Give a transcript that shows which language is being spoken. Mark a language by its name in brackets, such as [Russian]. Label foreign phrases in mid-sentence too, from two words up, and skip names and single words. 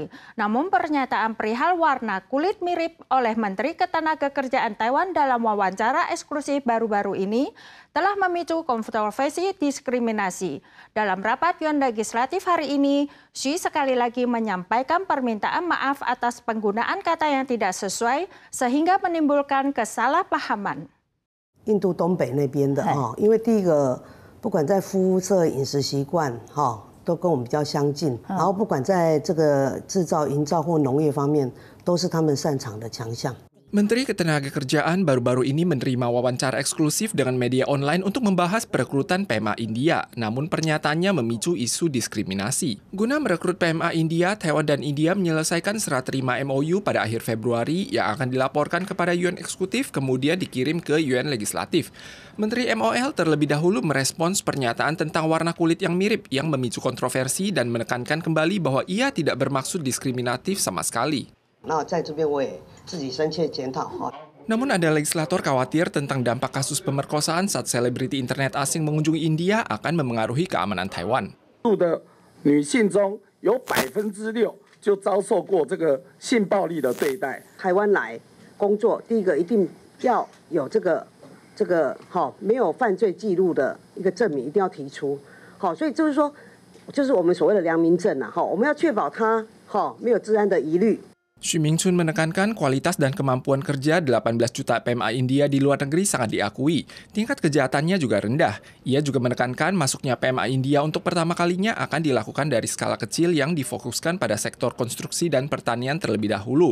[Indonesian] Namun pernyataan perihal warna kulit mirip oleh Menteri Ketenagakerjaan Taiwan dalam wawancara eksklusif baru-baru ini telah memicu kontroversi diskriminasi. Dalam rapat Yuan Legislatif hari ini, Xi sekali lagi menyampaikan permintaan maaf atas penggunaan kata yang tidak sesuai sehingga menimbulkan kesalahpahaman. [Chinese] 印度东北那边的因为第一个不管在肤色、饮食习惯都跟我们比较相近，然后不管在这个制造、营造或农业方面，都是他们擅长的强项。 [Indonesian] Menteri Ketenagakerjaan baru-baru ini menerima wawancara eksklusif dengan media online untuk membahas perekrutan PMA India, namun pernyataannya memicu isu diskriminasi. Guna merekrut PMA India, Taiwan dan India menyelesaikan serah terima MOU pada akhir Februari yang akan dilaporkan kepada Yuan Eksekutif kemudian dikirim ke Yuan Legislatif. Menteri MOL terlebih dahulu merespons pernyataan tentang warna kulit yang mirip yang memicu kontroversi dan menekankan kembali bahwa ia tidak bermaksud diskriminatif sama sekali. Namun ada legislator khawatir tentang dampak kasus pemerkosaan saat selebriti internet asing mengunjungi India akan memengaruhi keamanan Taiwan. [Chinese] 女性中有6%就遭受过这个性暴力的对待。台湾来工作，第一个一定要有这个没有犯罪记录的一个证明，一定要提出。所以就是说，就是我们所谓的良民证我们要确保他没有治安的疑虑。 [Indonesian] Xu Mingchun menekankan kualitas dan kemampuan kerja 18 juta PMA India di luar negeri sangat diakui. Tingkat kejahatannya juga rendah. Ia juga menekankan masuknya PMA India untuk pertama kalinya akan dilakukan dari skala kecil yang difokuskan pada sektor konstruksi dan pertanian terlebih dahulu.